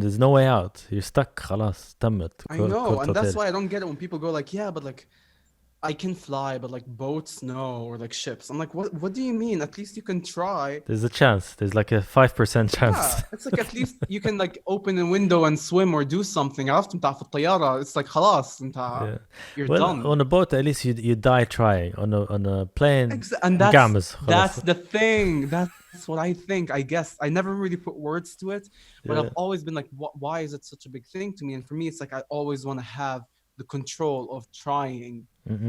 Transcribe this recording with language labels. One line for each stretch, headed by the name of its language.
English: There's no way out. You're stuck.
Arabic: خلاص تمت.
English: I know, and that's why I don't get it when people go like, yeah, but like I can fly, but like boats, no, or like ships. I'm like, what do you mean? At least you can try. There's a chance. There's like a 5% chance. Yeah, it's like at least you can like open a window and swim or do something.
Arabic: عرفت انت في الطيارة,
English: it's like
Arabic: خلاص انت
English: you're done. On a boat, at least you die trying. On a plane, and that's the thing. That's what I think. I guess I never really put words to it, but I've always been like, why is it such a big thing to me? And for me, it's like I always want to have the control of trying. Mm-hmm.